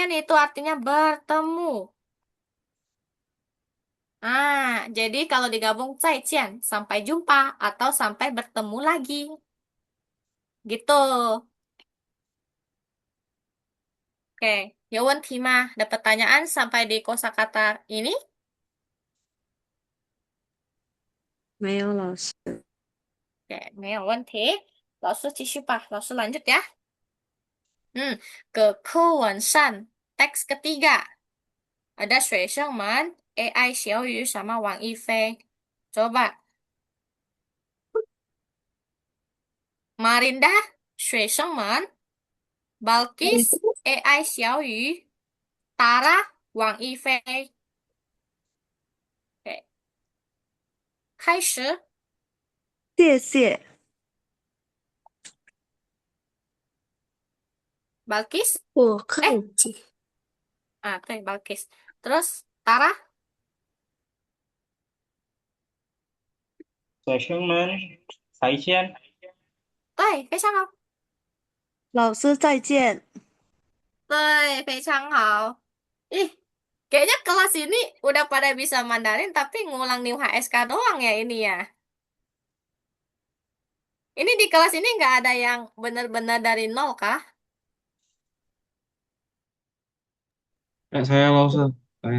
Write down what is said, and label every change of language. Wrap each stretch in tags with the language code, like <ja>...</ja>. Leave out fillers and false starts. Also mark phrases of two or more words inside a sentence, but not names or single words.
<id>Cian itu artinya bertemu. Jadi kalau digabung 再见, sampai jumpa atau sampai bertemu lagi. Gitu. Oke, ya mah ada pertanyaan sampai di kosakata ini?</id> <zh>没有老师。 Oke, 没有问题. 老师继续吧, 老师</zh> <id>lanjut ya.</id> <zh>Ke 课文上,</zh> <id>teks ketiga. Ada 学生们, AI 小雨 sama Wang Yifei. Coba. Marinda,</id> <zh>学生们, Balkis, AI 小雨, Tara, Wang Yifei.</zh> <id>Oke.</id> <zh>开始. 谢谢。</zh> <id>Balkis?</id> <zh>我看 Eh, 对,</zh> <id>Balkis. Terus, Tara?</id> <zh>学生们再见。对，非常好。老师再见。对，非常好.</zh> <id>Ih, kayaknya kelas ini udah pada bisa Mandarin tapi ngulang New HSK doang ya ini ya. Ini di kelas ini nggak ada yang benar-benar dari nol kah? Saya Lause. Saya.</id>